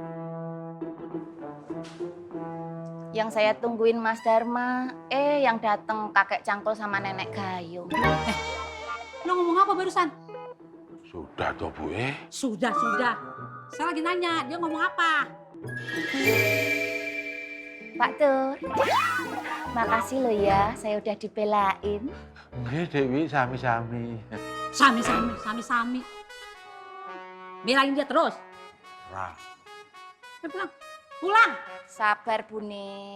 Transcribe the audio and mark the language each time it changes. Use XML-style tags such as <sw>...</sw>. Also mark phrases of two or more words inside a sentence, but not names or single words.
<id>Yang saya tungguin Mas Dharma, yang datang kakek cangkul sama nenek gayung. Lo ngomong apa barusan? Sudah toh Bu Sudah. Saya lagi nanya, dia ngomong apa? Pak Tur, makasih lo ya, saya udah dibelain.</id> <jv>Nggih Dewi, sami-sami. Sami.</jv> <id>Belain dia terus. Rah. Pulang. Sabar Bune.</id>